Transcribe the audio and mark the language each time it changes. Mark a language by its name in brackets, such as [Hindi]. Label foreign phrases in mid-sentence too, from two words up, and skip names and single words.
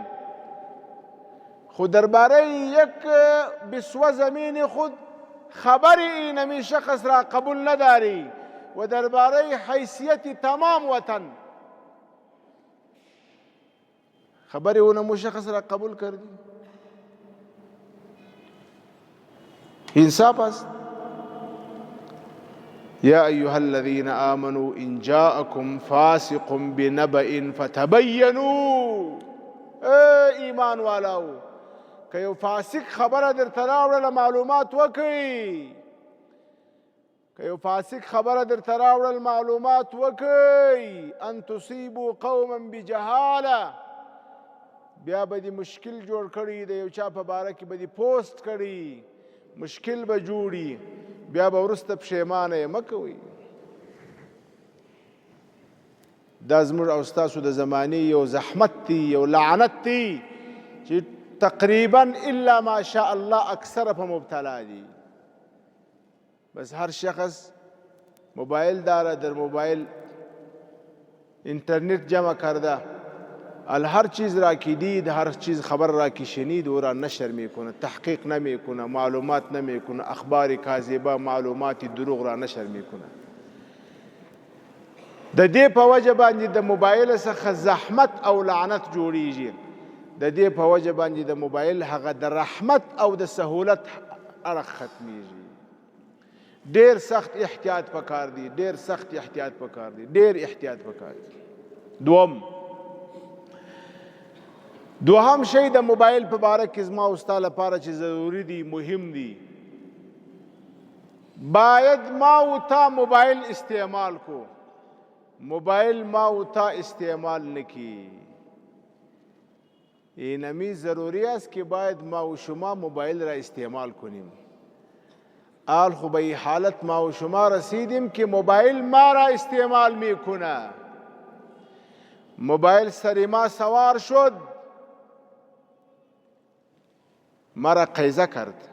[Persian] خود درباره یک بسوه زمین خود خبر اینمی شخص را قبول نداری و درباره حیثیت تمام وطن خبر اونمو شخص را قبول کردی. انصاف است. [Arabic] یا ایها الذین آمنوا ان جاءکم فاسق بنبأ فتبینوا. [Pashto] ایمان والاو که یو فاسق خبره درته راوړله معلومات وکئ. که یو فاسق خبره درته راوړل معلومات وکئ. [Arabic] ان تصیبوا قوما بجهاله، [Pashto] بیا به دې مشکل جوړ کړي، د یو چا په باره کې به دې پوسټ کړي، مشکل به جوړي، بیا به وروسته پښیمانه یې مه کوئ. دا زموږ او ستاسو د زمانې یو زحمت دی، یو لعنت دی چې تقریبا [Arabic] الا ما شاء الله [Pashto] اکثره په مبتلا دي. [Persian] بس هر شخص موبایل داره، در موبایل اینترنت جمع کرده، هر چیز را که دید، هر چیز خبر را که شنید او را نشر میکنه، تحقیق نمیکنه، معلومات نمیکنه، اخبار کاذبه، معلومات دروغ را نشر میکنه. [Pashto] د دې په وجه باندې د موبایل څخه زحمت او لعنت جوړیږي. د دې په وجه باندې د موبایل هغه د رحمت او د سهولت اړخ ختمیږي. ډیر سخت احتیاط پکار دی، ډیر سخت احتیاط پکار دی، ډیر احتیاط پکار دی. دوهم شی د موبایل په باره کې زما او ستا لپاره چې ضروري دی، مهم دی، باید ما او تا موبایل استعمال کو. موبایل ما او تا استعمال نکی. [Persian] اینمی ضروری است که باید ما و شما موبایل را استعمال کنیم. آل خو به حالت ما و شما رسیدیم که موبایل ما را استعمال میکنه. موبایل سر ما سوار شد، مرا قیزه کرد.